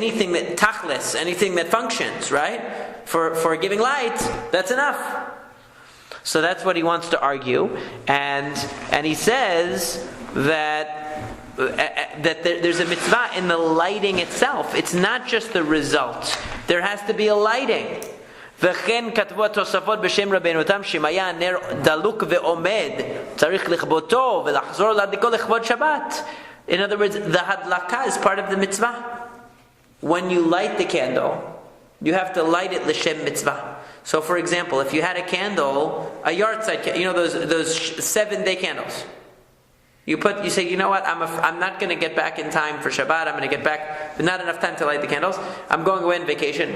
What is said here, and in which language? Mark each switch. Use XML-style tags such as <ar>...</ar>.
<en>Anything that tachlis, anything that functions, right? For giving light, that's enough. So that's what he wants to argue, and he says that there's a mitzvah in the lighting itself. It's not just the result. There has to be a lighting.</en> <he>וכן כתבו התוספות בשם רבנו תם שאם היה נר דלוק ועומד צריך לכבותו ולחזור להדליקו לכבוד שבת.</he> <en>In other words, the hadlaka is part of the mitzvah. When you light the candle, you have to light it l'shem mitzvah. So for example, if you had a candle, a yard side candle, those 7-day candles. You say, you know what, I'm not going to get back in time for Shabbat, I'm going to get back, not enough time to light the candles, I'm going away on vacation.</en>